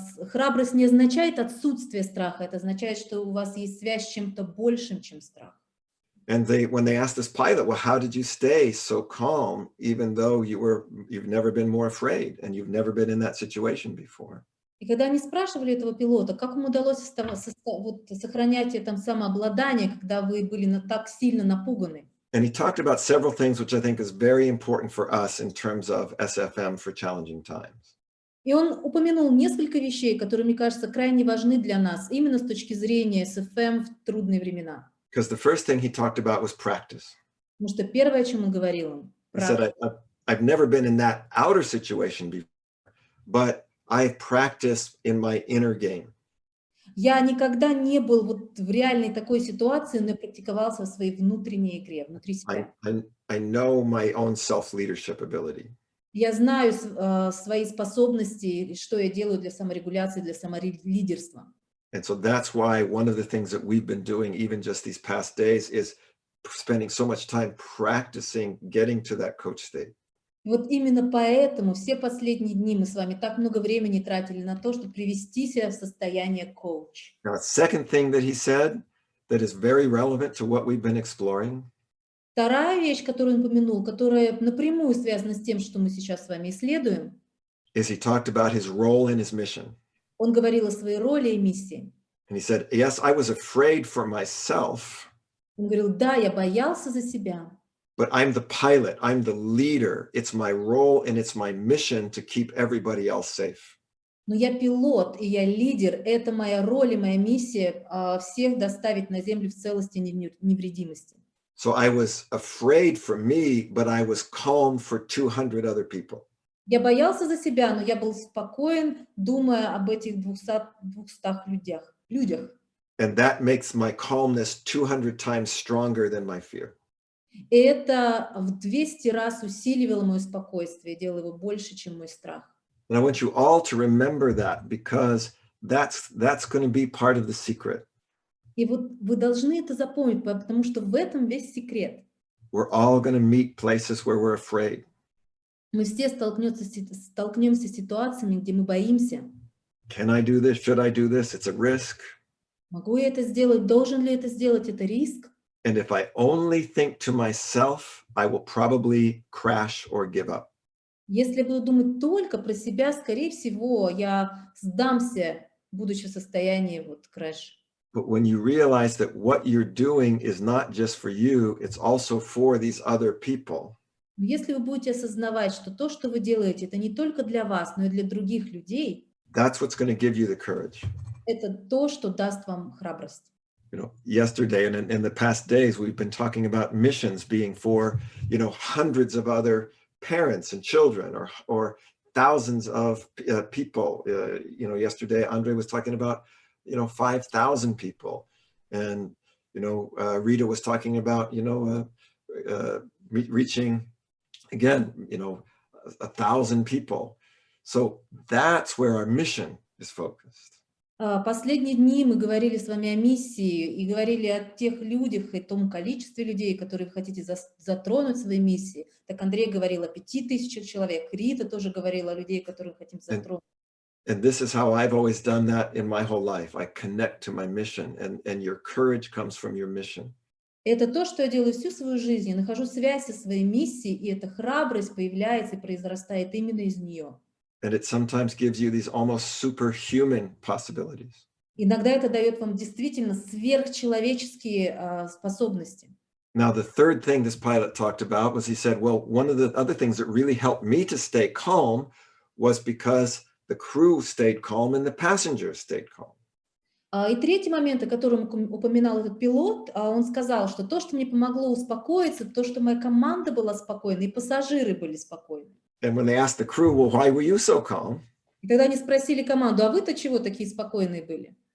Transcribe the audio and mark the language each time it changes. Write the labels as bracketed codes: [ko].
[ru] Храбрость не означает отсутствие страха, это означает, что у вас есть связь с чем-то большим, чем страх. [en] And when they asked this pilot, well, how did you stay so calm, even though you've never been more afraid and you've never been in that situation before? [ru] И когда они спрашивали этого пилота, как ему удалось сохранять это самообладание, когда вы были так сильно напуганы? [en] And he talked about several things, which I think is very important for us in terms of SFM for challenging times. [ru] И он упомянул несколько вещей, которые, мне кажется, крайне важны для нас, именно с точки зрения СФМ в трудные времена. [en] Because the first thing he talked about was practice. [ru] Потому что первое, о чем он говорил, [en] He said, I've never been in that outer situation before, but I've practiced in my inner game. [ru] Я никогда не был вот в реальной такой ситуации, но я практиковался в своей внутренней игре, внутри себя. [en] I know my own self-leadership ability. [ru] Я знаю свои способности, что я делаю для саморегуляции, для самолидерства. [en] And so that's why one of the things that we've been doing, even just these past days, is spending so much time practicing getting to that coach state. [ru] Вот именно поэтому все последние дни мы с вами так много времени тратили на то, чтобы привести себя в состояние коуч. [en] Now, a second thing that he said that is very relevant to what we've been exploring. [ru] Вторая вещь, которую он упомянул, которая напрямую связана с тем, что мы сейчас с вами исследуем, [en] is he talked about his role in his mission. [ru] Он говорил о своей роли и миссии. [en] And he said, yes, I was afraid for myself. [ru] Он говорил: да, я боялся за себя. [en] But I'm the pilot, I'm the leader. It's my role and it's my mission to keep everybody else safe. [ru] Но я пилот, и я лидер. Это моя роль и моя миссия всех доставить на землю в целости и невредимости. [en] So I was afraid for me, but I was calm for 200 other people. [ru] Я боялся за себя, но я был спокоен, думая об этих 200 людях. [en] And that makes my calmness 200 times stronger than my fear. [ru] И это в 200 раз усиливало мое спокойствие, делало его больше, чем мой страх. [en] And I want you all to remember that, because that's going to be part of the secret. [ru] И вот вы должны это запомнить, потому что в этом весь секрет. [en] We're all going to meet places where we're afraid. [ru] Мы все столкнемся с ситуациями, где мы боимся. [en] Can I do this? Should I do this? It's a risk. [ru] Могу я это сделать? Должен ли это сделать? Это риск. [en] And if I only think to myself, I will probably crash or give up. [ru] Если я буду думать только про себя, скорее всего, я сдамся, будучи в состоянии крэш. [en] But when you realize that what you're doing is not just for you, it's also for these other people. [ru] Но если вы будете осознавать, что то, что вы делаете, это не только для вас, но и для других людей, [en] That's what's going to give you the courage. [ru] это то, что даст вам храбрость. [en] You know, yesterday and in the past days, we've been talking about missions being for, hundreds of other parents and children, or thousands of people. Yesterday, Andre was talking about, 5,000 people. And, Rita was talking about, reaching, again, 1,000 people. So that's where our mission is focused. [ru] Последние дни мы говорили с вами о миссии и говорили о тех людях и том количестве людей, которые вы хотите затронуть своей миссией. Так Андрей говорил о 5000 человек, Рита тоже говорила о людей, которых хотим затронуть. [en] And this is how I've always done that in my whole life. I connect to my mission, and your courage comes from your mission. [ru] Это то, что я делаю всю свою жизнь. Я нахожу связь со своей миссией, и эта храбрость появляется и произрастает именно из нее. [en] And it sometimes gives you these almost superhuman possibilities. [ru] Иногда это дает вам действительно сверхчеловеческие способности. [en] Now, the third thing this pilot talked about was he said, well, one of the other things that really helped me to stay calm was because the crew stayed calm and the passengers stayed calm. [ru] И третий момент, о котором упоминал этот пилот, он сказал, что то, что мне помогло успокоиться, то, что моя команда была спокойна, и пассажиры были спокойны. [en] And when they asked the crew, well, why were you so calm? [ru] И тогда они спросили команду, а вы-то чего такие спокойные были?